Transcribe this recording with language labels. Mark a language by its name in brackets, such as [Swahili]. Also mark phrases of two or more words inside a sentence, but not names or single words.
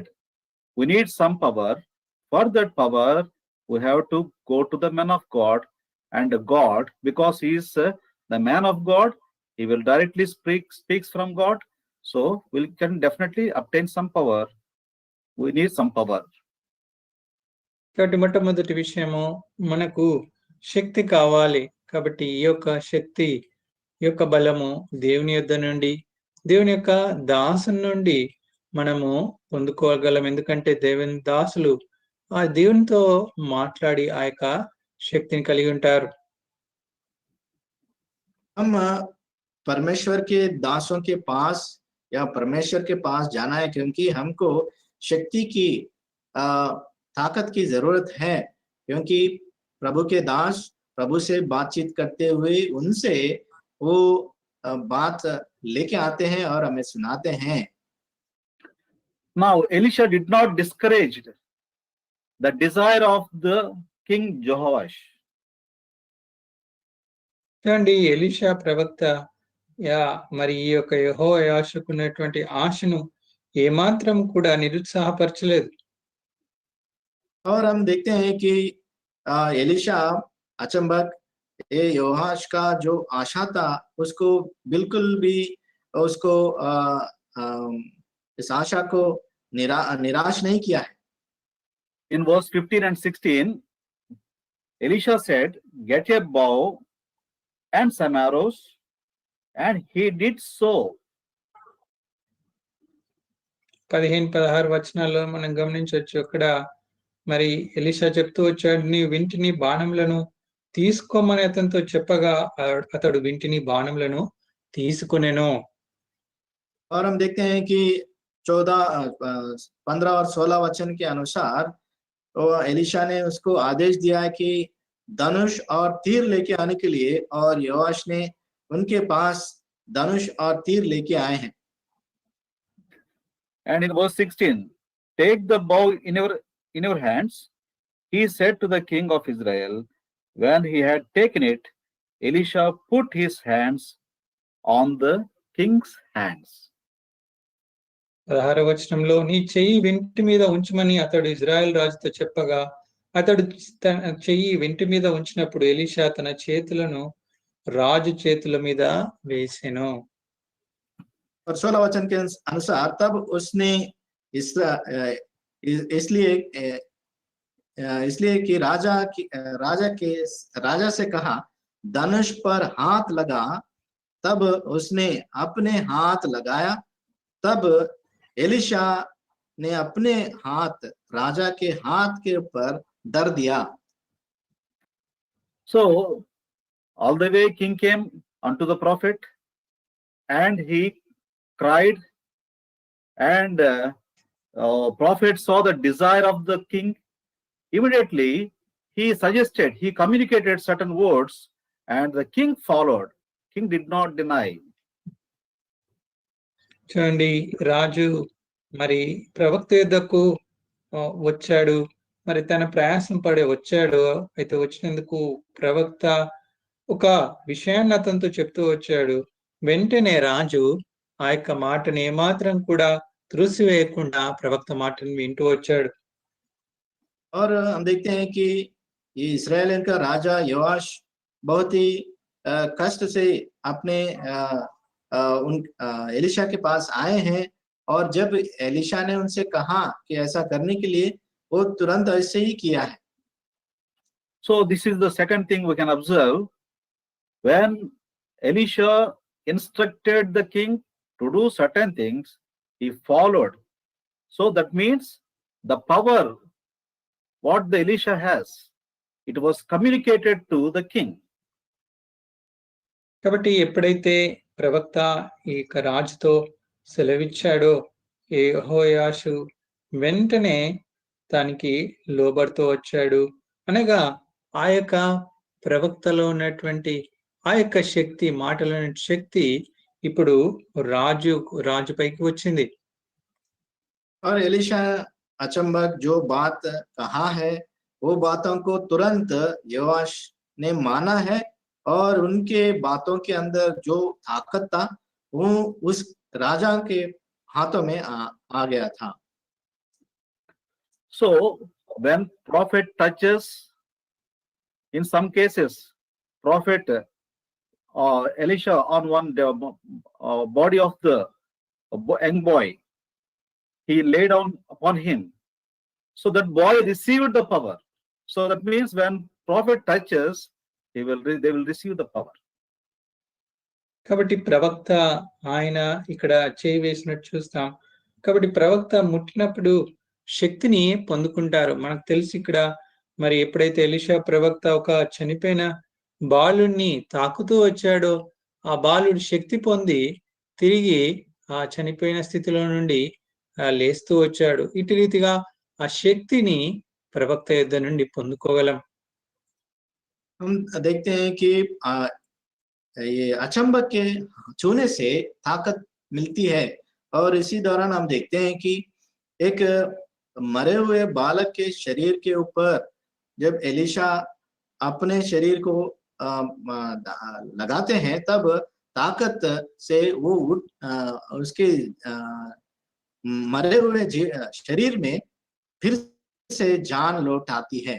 [English] We need some power. For that power, we have to go to the man of God, and God, because he is the man of God, he will directly speaks from God. So we can definitely obtain some power. We need some power. [Telugu] కాబట్టి మొట్టమొదటి విషయము, మనకు శక్తి కావాలి. కాబట్టి ఈ యొక్క శక్తి, ఈ యొక్క బలము దేవుని యొద్ద నుండి, దేవుని యొక్క దాసుని నుండి మనము పొందుకోగలం. ఎందుకంటే దేవుని దాసులు ఆ దేవునితో మాట్లాడి ఆ యొక్క శక్తిని కలిగి ఉంటారు. [Hindi] हम परमेश्वर के दासों के पास या परमेश्वर के पास जाना है, क्योंकि हमको शक्ति की ताकत की जरूरत है, क्योंकि प्रभु के दास प्रभु से बातचीत करते हुए उनसे वो बात लेके आते हैं और हमें सुनाते हैं। [English] Now Elisha did not discourage the desire of the King Jehoash. [Telugu] చూడండి ఎలీషా ప్రవక్త మరి ఈ యొక్క యెహోయాషుకున్నటువంటి ఆశను ఏమాత్రం కూడా నిరుత్సాహపరచలేదు. [Hindi] और हम देखते हैं कि एलिशा अचंबक ये योहाश का जो आशा था उसको बिल्कुल भी उसको इस आशा को निराश नहीं किया है। [English] In verse 15 and 16, Elisha said, "Get a bow and some arrows," and he did so. [Telugu] 15-16 వచనాల్లో మనం గమనించవచ్చు. అక్కడ మరి ఎలీషా చెప్తూ వచ్చాడు, నీ వింటిని బాణములను తీసుకోమని అతనితో చెప్పగా అతడు వింటిని బాణములను తీసుకొనెను. [Hindi] और हम देखते हैं कि 15 और 16 वचन के अनुसार तो एलिशा ने उसको आदेश दिया है कि धनुष और तीर लेके आने के लिए, और योआश ने उनके पास धनुष और तीर लेके आए हैं। [English] And in verse 16, take the bow in your hands, he said to the king of Israel. When he had taken it, Elisha put his hands on the king's hands. [Telugu] 16వ వచనంలో నీ చెయ్యి వింటి మీద ఉంచమని అతడు ఇజ్రాయెల్ రాజుతో చెప్పగా అతడు తన చెయ్యి వింటి మీద ఉంచినప్పుడు ఎలీషా తన చేతులను రాజు చేతుల మీద వేసెను. [Hindi] और 16 वचन के अनुसार तब उसने इसलिए कि राजा से कहा, धनुष पर हाथ लगा। तब उसने अपने हाथ लगाया। तब एलिशा ने अपने हाथ राजा के हाथ के ऊपर धर दिया। [English] So all the way king came unto the prophet, and he cried, and prophet saw the desire of the king. Immediately he suggested, he communicated certain words, and the king followed. King did not deny. [Telugu] చూడండి, రాజు మరి ప్రవక్త యొద్దకు వచ్చాడు. మరి తన ప్రయాసం పడి వచ్చాడు. అయితే వచ్చినందుకు ప్రవక్త ఒక విషయాన్ని అతనితో చెప్తూ వచ్చాడు. వెంటనే రాజు ఆ యొక్క మాటని ఏమాత్రం కూడా త్రోసివేయకుండా ప్రవక్త మాటను వింటూ వచ్చాడు. [Hindi] और हम देखते हैं कि ये इस्राएल का राजा योआश बहुत ही कष्ट से अपने एलिशा के पास आए हैं, और जब एलिशा ने उनसे कहा कि ऐसा करने के लिए, वो तुरंत ऐसे ही किया है। [English] So this is the second thing we can observe. When Elisha instructed the king to do certain things, he followed. So that means the power what the Elisha has, it was communicated to the king. [Telugu] కాబట్టి ఎప్పుడైతే ప్రవక్త ఈ రాజుతో సెలవిచ్చాడో యెహోయాషు వెంటనే దానికి లోబడుతూ వచ్చాడు. అనగా ఆ యొక్క ప్రవక్తలో ఉన్నటువంటి ఆ యొక్క శక్తి, మాటలోని శక్తి ఇప్పుడు రాజుపైకి వచ్చింది. [Hindi] और एलिशा अचंबक जो बात कहा है, वो बातों को तुरंत योआश ने माना है, और उनके बातों के अंदर जो ताकत था वो उस राजा के हाथों में आ गया था। [English] So when prophet touches, in some cases prophet Elisha on one body of the young boy, he lay down upon him, so that boy received the power. So that means when prophet touches, they will receive the power. [Telugu] కాబట్టి ప్రవక్త ఆయన ఇక్కడ చేయి వేసినట్టు చూస్తాం. కాబట్టి ప్రవక్త ముట్టినప్పుడు శక్తిని పొందుకుంటారు. మనకు తెలిసి ఇక్కడ మరి ఎప్పుడైతే ఎలీషా ప్రవక్త ఒక చనిపోయిన బాలుడిని తాకుతూ వచ్చాడో, ఆ బాలుడు శక్తి పొంది తిరిగి ఆ చనిపోయిన స్థితిలో నుండి లేస్తూ వచ్చాడు. ఇటు రీతిగా ఆ శక్తిని ప్రవక్త యొద్ద నుండి పొందుకోగలం. [Hindi] हम देखते हैं कि ये अचंबक के छूने से ताकत मिलती है, और इसी दौरान हम देखते हैं कि एक मरे हुए बालक के शरीर के ऊपर जब एलिशा अपने शरीर को लगाते हैं तब ताकत से वो उसके मरे हुए शरीर में फिर से जान लौट आती है।